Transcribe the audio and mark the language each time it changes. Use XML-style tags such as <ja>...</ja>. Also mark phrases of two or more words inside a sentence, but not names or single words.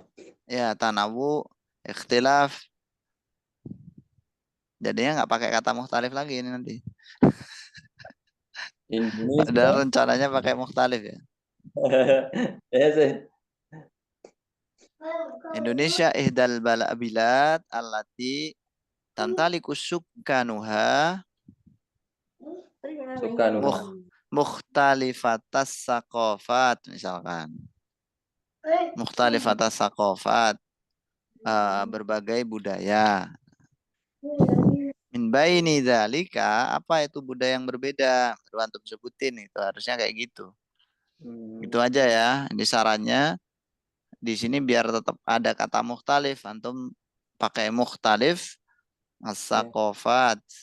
<ar>Ya, تنوع، اختلاف.</ar> <id>Jadinya nggak pakai kata mukhtalif lagi ini nanti. Indonesia. Padahal rencananya pakai mukhtalif ya.</id> <ar>Indonesia إحدى البلاد التي تمتلك سكانها مختلفة الثقافات misalkan. مختلفة الثقافات,</ar> <id>berbagai budaya.</id> <ar>من بين ذلك,</ar> <id>apa itu budaya yang berbeda? Baru antum sebutin itu, harusnya kayak gitu. Itu aja ya. Ini sarannya di sini biar tetap ada kata mukhtalif, antum pakai</id> <ar>مختلف الثقافة.</ar>